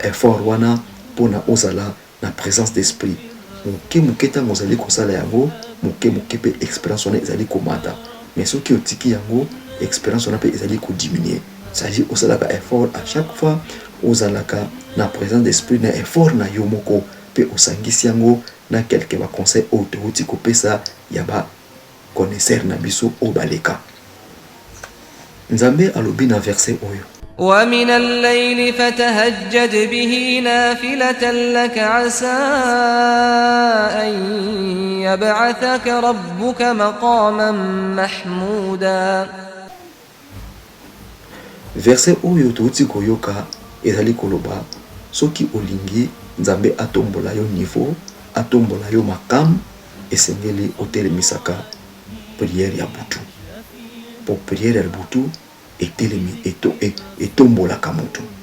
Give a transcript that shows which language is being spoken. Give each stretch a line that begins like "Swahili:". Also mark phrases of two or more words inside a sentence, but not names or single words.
Lingala: effort wana mpona ozala na
French: présence d'esprit
Lingala: moke ntango ozali kosala yango moke mpe expérience wana ezali komata mais soki otiki yango expérience wana mpe ezali kodiminuer c'est-à-dire osalaka effort
French: à chaque fois
Lingala: ozalaka na
French: présence d'esprit
Lingala: na effort na yo moko mpe osangisi yango na quelque baconseil oyo touti kopesa ya baconnaisseur na biso oyo baleka. Nzambe alobi na verset oyo
Arabic: ومن الليل فتهجد به نافلة لك عسى أن يبعثك ربك مقاما محمودا.
Lingala: verset oyo touti koyoka ezali koloba soki olingi Nzambe atombola yo niveau atombola yo makam esengeli otelemisaka prière ya butu po prière ya butu etelemi etombolaka moto.